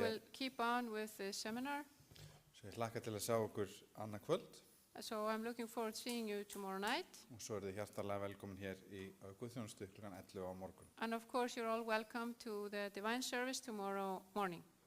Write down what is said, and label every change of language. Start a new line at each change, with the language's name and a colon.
English: will keep on with the seminar.
Icelandic: Svo ég hlakka til að sjá okkur annað kvöld
English: So I'm looking forward to seeing you tomorrow night.
Icelandic: og svo er þið hjartarlega velkomin hér í Guðþjónustu klukkan 11 á morgun.
English: And of course, you're all welcome to the divine service tomorrow morning.